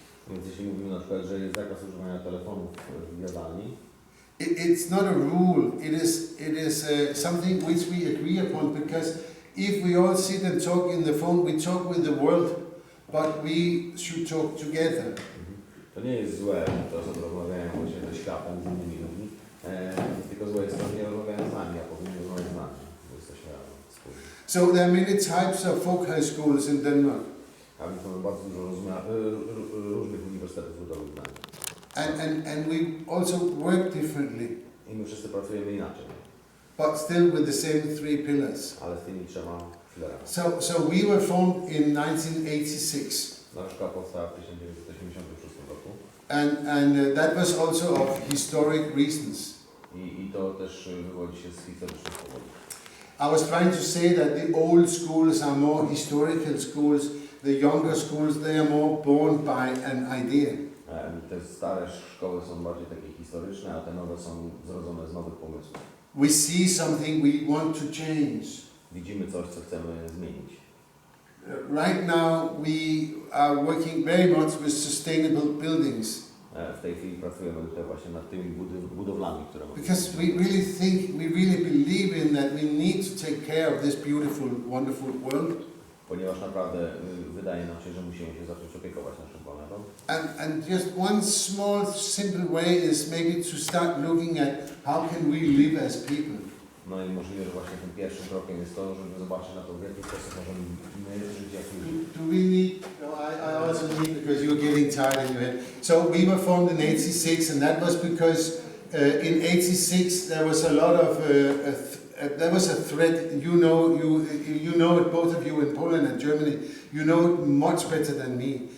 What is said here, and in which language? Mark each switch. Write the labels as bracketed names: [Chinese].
[Polish] Więc jeśli mówimy na przykład, że jest zakaz używania telefonów w jadalni, [English] it's not a rule. It is something which we agree upon, because if we all sit and talk in the phone, we talk with the world, but we should talk together. [Polish] to nie jest złe, że osoby rozmawiają właśnie ze światem, z innymi ludźmi, tylko złe jest to, że nie rozmawiają z nami, a powinni rozmawiać z nami, bo jesteśmy razem wspólnie. [English] So there are many types of folk high schools in Denmark. [Polish] A więc mamy bardzo dużo różnych uniwersytetów ludowych w Danii. [English] And we also work differently, [Polish] I my wszyscy pracujemy inaczej, [English] but still with the same three pillars. [Polish] ale z tymi trzema filarami. [English] So we were formed in 1986, [Polish] Nasza szkoła powstała w 1986 roku [English] and that was also of historic reasons. [Polish] i to też wywodzi się z historycznych powodów. [English] I was trying to say that the old schools are more historical schools, the younger schools, they are more born by an idea. [Polish] Te stare szkoły są bardziej takie historyczne, a te nowe są zrodzone z nowych pomysłów. [English] We see something we want to change. [Polish] Widzimy coś, co chcemy zmienić. [English] Right now we are working very much with sustainable buildings, [Polish] W tej chwili pracujemy tutaj właśnie nad tymi budowlami, które mamy. [English] because we really believe in that we need to take care of this beautiful, wonderful world. [Polish] Ponieważ naprawdę wydaje nam się, że musimy się zacząć opiekować naszą planetą. [English] And just one small, simple way is maybe to start looking at how can we live as people. [Polish] No i możliwe, że właśnie tym pierwszym krokiem jest to, żeby zobaczyć na to, w jaki sposób możemy my żyć jak ludzie. [English] Do we need, no, I also need, because you're getting tired in your head. So we were formed in 86, and that was because in 86 there was a lot of, there was a threat. You know it, both of you in Poland and Germany, you know it much better than me.